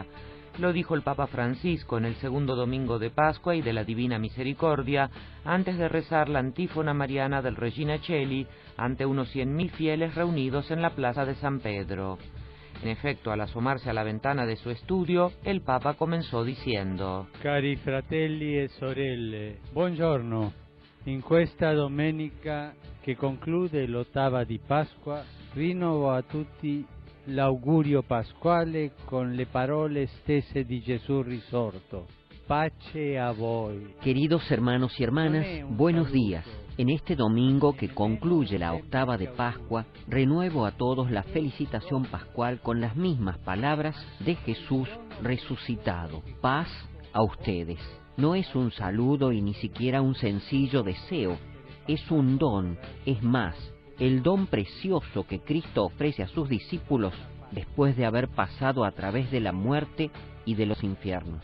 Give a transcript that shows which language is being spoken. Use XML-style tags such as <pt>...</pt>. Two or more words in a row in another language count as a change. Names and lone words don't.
<es>Lo dijo el Papa Francisco en el segundo domingo de Pascua y de la Divina Misericordia, antes de rezar la antífona mariana del Regina Coeli ante unos 100.000 fieles reunidos en la plaza de San Pedro. En efecto, al asomarse a la ventana de su estudio, el Papa comenzó diciendo:</es> <it>Cari fratelli e sorelle, buongiorno. In questa domenica che conclude l'ottava di Pasqua, rinnovo a tutti l'augurio pasquale con le parole stesse di Gesù risorto. Pace a voi.</it> <es>Queridos hermanos y hermanas, buenos días. En este domingo que concluye la octava de Pascua, renuevo a todos la felicitación pascual con las mismas palabras de Jesús resucitado. Paz a ustedes. No es un saludo y ni siquiera un sencillo deseo, es un don, es más, el don precioso que Cristo ofrece a sus discípulos después de haber pasado a través de la muerte y de los infiernos.</es>